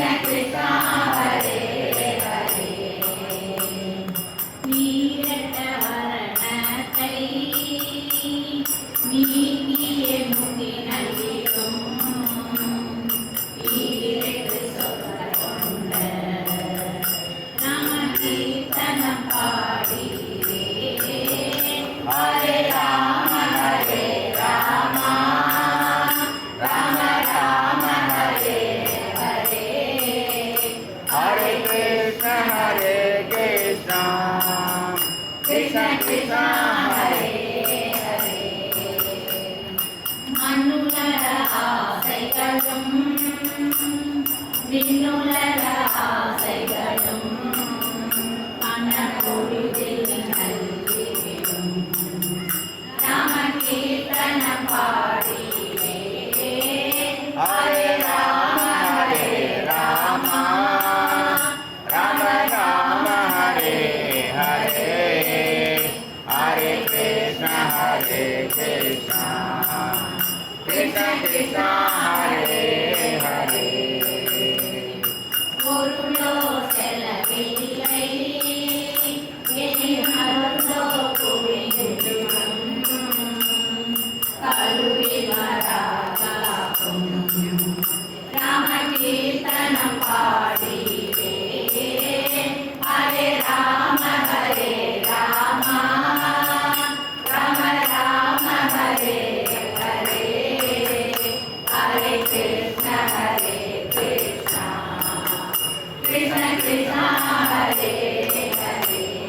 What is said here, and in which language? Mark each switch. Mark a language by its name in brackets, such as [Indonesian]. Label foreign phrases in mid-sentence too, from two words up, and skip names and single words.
[Sanskrit] कृष्ण हरे हरे [Tamil] நீரட்ட வரணத்தை நீங்கிய முகி நல்கிடும் ஈரட்டு சொல்ல கொண்ட ராம கீர்த்தனம் பாடியே [Sanskrit] हरे राम राम राम हरे हरे हरे कृष्ण हरे कृष्ण, कृष्ण कृष्ण हरे हरे [Tamil] மண்ணுலக ஆசைகளும் விண்ணுலக ஆசைகளும் மனப்பொழுதில் நல்கிவிடும் ராம கீர்த்தனம் பாடியே [Sanskrit] हरे राम राम राम राम हरे हरे हरे कृष्ण हरे कृष्ण कृष्ण कृष्ण हरे हरे. [Tamil] பொருளோ செலவில்லை எனினும் அருளோ குவிந்துவிடும் கருவி வராகாகும் ராம கீர்த்தனம் பாடியே [Sanskrit] हरे राम राम राम हरे हरे हरे कृष्ण कृष्ण कृष्ण कृष्ण हरे हरे